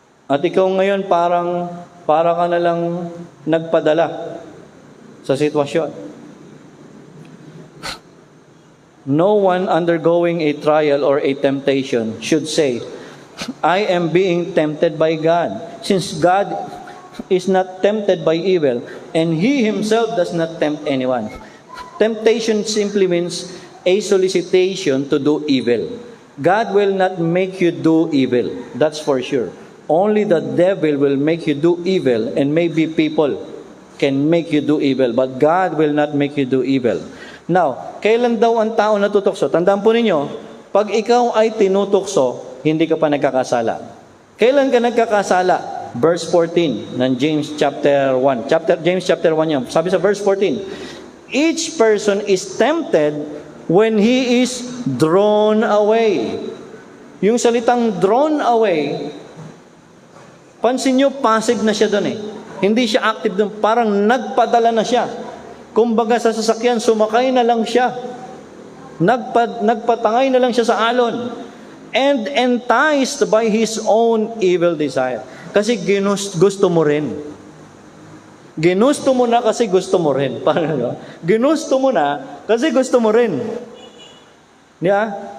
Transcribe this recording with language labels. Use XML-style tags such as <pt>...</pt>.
<tl>At ikaw ngayon para ka na lang nagpadala sa sitwasyon.</tl> <en>No one undergoing a trial or a temptation should say, I am being tempted by God. Since God is not tempted by evil, and He Himself does not tempt anyone. Temptation simply means a solicitation to do evil. God will not make you do evil. That's for sure. Only the devil will make you do evil, and maybe people can make you do evil, but God will not make you do evil.</en> <tl>Now, kailan daw ang tao natutokso? Tandaan po ninyo, pag ikaw ay tinutokso, hindi ka pa nagkakasala. Kailan ka nagkakasala? Verse 14 ng James chapter 1. James chapter 1 yan. Sabi sa verse 14,</tl> <en>each person is tempted when he is drawn away.</en> <tl>Yung salitang</tl> <en>drawn away,</en> <tl>pansin nyo, passive na siya doon eh. Hindi siya active doon. Parang nagpadala na siya. Kumbaga sa sasakyan, sumakay na lang siya. Nagpatangay na lang siya sa alon.</tl> <en>And enticed by his own evil desire.</en> <tl>Kasi gusto mo rin. Ginusto mo na kasi gusto mo rin. Paano? Ginusto mo na kasi gusto mo rin. Yeah?</tl>